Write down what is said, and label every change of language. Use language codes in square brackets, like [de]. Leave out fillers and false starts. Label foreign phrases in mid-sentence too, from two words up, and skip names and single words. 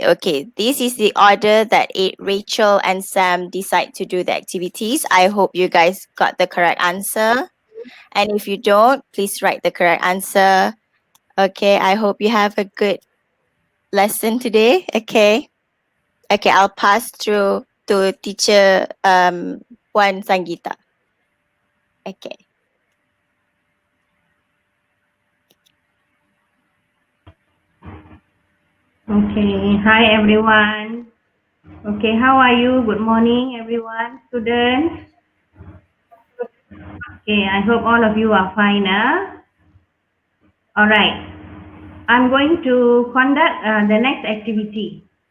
[en] Okay, this is the order that Rachel and Sam decide to do the activities. I hope you guys got the correct answer. And if you don't, please write the correct answer. Okay, I hope you have a good lesson today. Okay. Okay, I'll pass through to teacher Puan Sangeeta. Okay. Okay, hi everyone. Okay, how are you? Good morning, everyone, students. Okay, I hope all of you are fine. All right, I'm going to conduct the next activity.